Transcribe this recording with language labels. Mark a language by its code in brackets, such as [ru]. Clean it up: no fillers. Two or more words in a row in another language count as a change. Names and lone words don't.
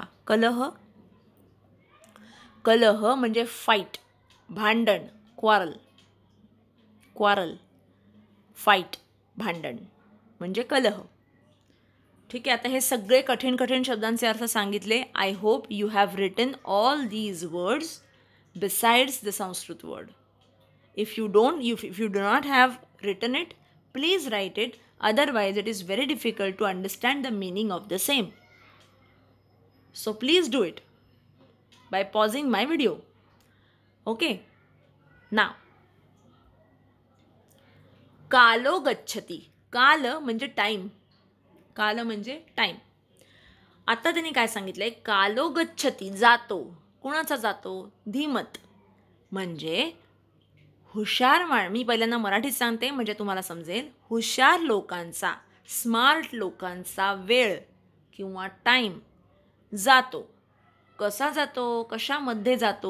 [mr] कलह. कलह म्हणजे फाईट, भांडण, क्वारल. क्वारल, फाईट, भांडण म्हणजे कलह. ठीक आहे. आता हे सगळे कठीण कठीण शब्दांचे अर्थ सांगितले. [en] I hope you have written all these words besides the Sanskrit word. If you do not have written it, please write it. Otherwise, it is very difficult to understand the meaning of the same. So please do it by pausing my video. Okay. Now, [sa] कालो गच्छति. [mr] काल म्हणजे टाइम. काल म्हणजे टाइम. आता त्यांनी काय सांगितलंय? [sa] कालो गच्छति, [mr] जातो. कुणाचा जातो? धीमत म्हणजे हुशार मी पहिल्यांदा मराठीत सांगते म्हणजे तुम्हाला समजेल. हुशार लोकांचा, स्मार्ट लोकांचा वेळ किंवा टाईम जातो. कसा जातो? कशामध्ये जातो?